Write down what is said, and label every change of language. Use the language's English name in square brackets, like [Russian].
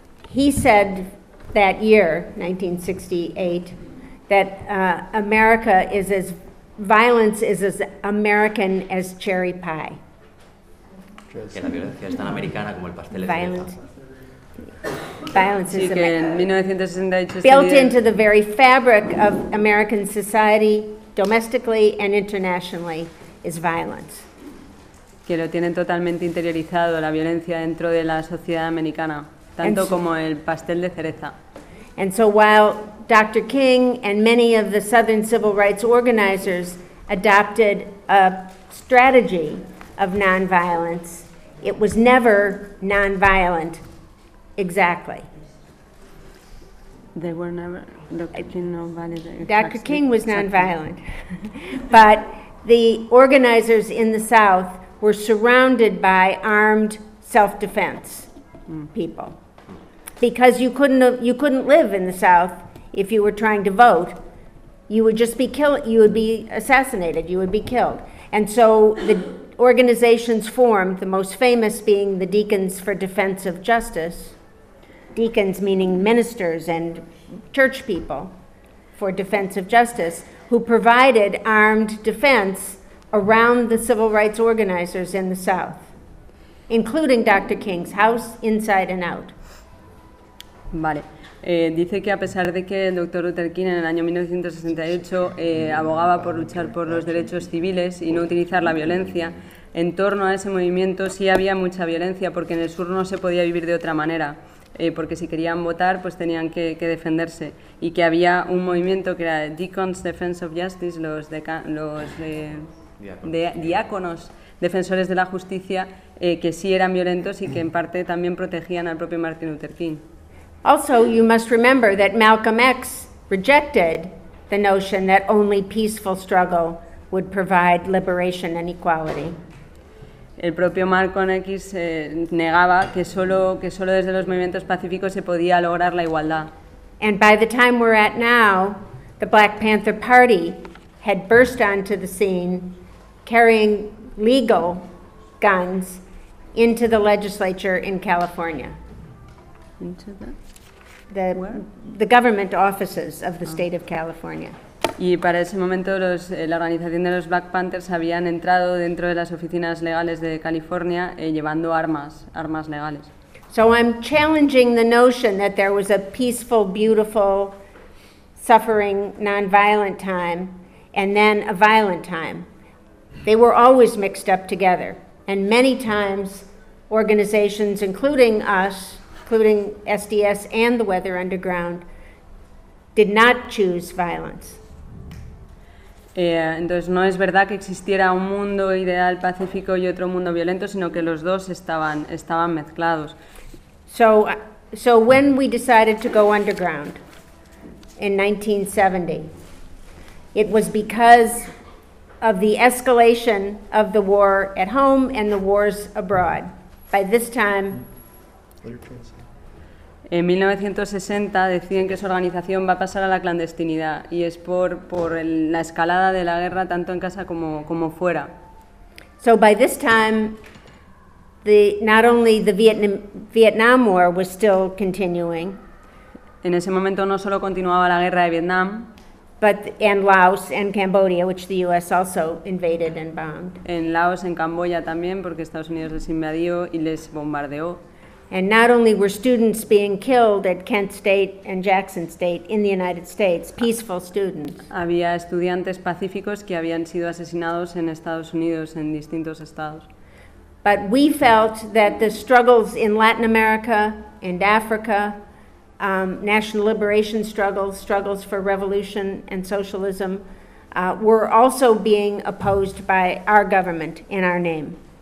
[English] He said that year, 1968, that America is as violence is as American as cherry pie. [Spanish] Que la violencia es tan americana como el pastel de cereza. [English] Violence is built into the very fabric of American society, domestically and internationally, is violence. [Spanish] Que lo tienen totalmente interiorizado la violencia dentro de la sociedad americana, tanto como el pastel de cereza. [English] And so, while Dr. King and many of the Southern civil rights organizers adopted a strategy of nonviolence, it was never nonviolent. Exactly. They were never looking no violent. Dr. King was nonviolent. But the organizers in the South were surrounded by armed self-defense people. Because you couldn't live in the South if you were trying to vote. You would just be killed. You would be assassinated. You would be killed. And so the organizations formed, the most famous being the Deacons for Defense of Justice. Deacons meaning ministers and church people for defense of justice, who provided armed defense around the civil rights organizers in the South, including Dr. King's house, inside and out. [Spanish] Vale. Dice que a pesar de que el Dr. Luther King en el año 1968 abogaba por luchar por los derechos civiles y no utilizar la violencia, en torno a ese movimiento sí había mucha violencia porque en el sur no se podía vivir de otra manera. Porque si querían votar, pues tenían que defenderse. Y que había un movimiento que era Deacons Defense of Justice, los diáconos defensores de la justicia que sí eran violentos y que en parte también protegían al propio Martin Luther King. [English] Also, you must remember that Malcolm X rejected the notion that only peaceful struggle would provide liberation and equality. [Spanish] El propio Malcolm X negaba que solo desde los movimientos pacíficos se podía lograr la igualdad. [English] And by the time we're at now, the Black Panther Party had burst onto the scene carrying legal guns into the legislature in California. Into the The government offices of the state of California. [Spanish] Y para ese momento la organización de los Black Panthers habían entrado dentro de las oficinas legales de California llevando armas legales. [English] So I'm challenging the notion that there was a peaceful, beautiful, suffering, non-violent time and then a violent time. They were always mixed up together, and many times organizations including us, including SDS and the Weather Underground, did not choose violence. [Spanish] Entonces no es verdad que existiera un mundo ideal pacífico y otro mundo violento, sino que los dos estaban mezclados. [English] So when we decided to go underground in 1970, it was because of the escalation of the war at home and the wars abroad. By this time, [Spanish] en 1960 deciden que su organización va a pasar a la clandestinidad y es por la escalada de la guerra tanto en casa como fuera. [English] So by this time, not only the Vietnam War was still continuing. [Spanish] En ese momento no solo continuaba la guerra de Vietnam, [English] and Laos and Cambodia, which the U.S. also invaded and bombed. [Spanish] En Laos, en Camboya también, porque Estados Unidos les invadió y les bombardeó. [English] And not only were students being killed at Kent State and Jackson State in the United States, peaceful students. [Spanish] Había estudiantes pacíficos que habían sido asesinados en Estados Unidos, en distintos estados. [English] But we felt that the struggles in Latin America and Africa, national liberation struggles for revolution and socialism, were also being opposed by our government in our name.